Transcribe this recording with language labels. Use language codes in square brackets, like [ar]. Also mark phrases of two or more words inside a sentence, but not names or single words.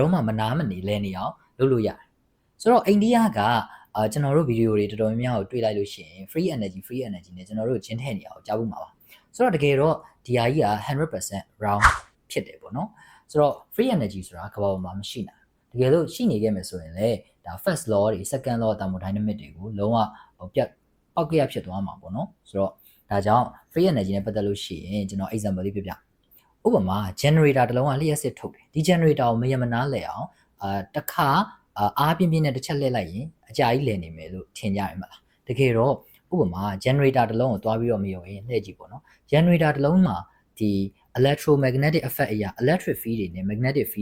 [my] တော့မှမနာမနေလဲနေအောင်လုပ်လို့ရတယ်ဆိုတော့အိန္ဒိယကကျွန်တော်တို့ဗီဒီယိုတွေတော်တော်များများကိုတွေ့လိုက်လို့ရှိရင် [en] free energy [my] နဲ့ကျွန်တော်တို့ကျင်းထည့်နေအောင်ကြားဖို့မှာပါဆိုတော့တကယ်တော့ဒီဟာကြီးက 100% round ဖြစ်တယ်ပေါ့နော်ဆိုတော့ [en] free energy [my] ဆိုတာကဘာပေါ်မှာမရှိနိုင်တကယ်လို့ရှိနေခဲ့မယ်ဆိုရင်လေဒါ [en] first law [my] တွေ [en] second law thermodynamic [my] တွေကိုလုံးဝပြတ်ပောက်ကြရဖြစ်သွားမှာပေါ့နော်ဆိုတော့ဒါကြောင့် [en] free energy [my] နဲ့ပတ် သက်လို့ရှိရင်ကျွန်တော် example လေးပြပြဥပမာ generator တစ်လုံးကလျှက်စစ်ထုတ်တယ်ဒီ generator ကိုမရမနာလဲအောင်တစ်ခါအားပြင်းပြင်းနဲ့တစ်ချက်လှည့်လိုက်ရင်အကြာကြီးလဲနေမယ်လို့ထင်ကြရမှာလားတကယ်တော့ဥပမာ generator တစ်လုံးကိုတွားပြီးတော့မယုံရင်လှည့်ကြည့်ပေါ့နော် generator တစ်လုံးမှာဒီ [en] electromagnetic effect [my] အရာ [en] electric field [my] တွေနဲ့ [en] magnetic field